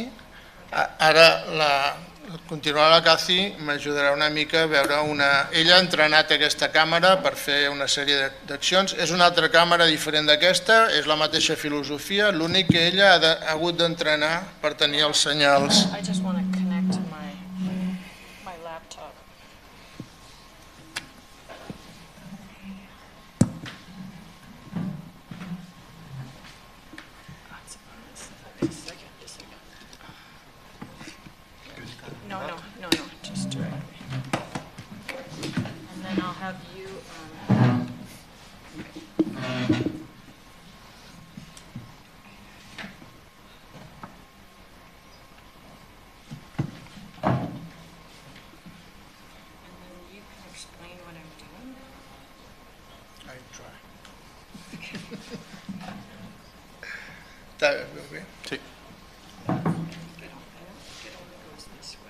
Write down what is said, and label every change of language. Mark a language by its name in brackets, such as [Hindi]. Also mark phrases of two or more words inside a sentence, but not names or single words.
[Catalan] Ara continuar la Cathy m'ajudarà una mica a veure ella ha entrenat aquesta càmera per fer una sèrie d'accions. És una altra càmera diferent d'aquesta, és la mateixa filosofia, l'únic que ella ha hagut d'entrenar per tenir els senyals. [English] I just want to connect to my laptop. No, just directly. And then I'll have you, explain what I'm doing. I try. [Catalan] Està bé? Sí. [English] Get on the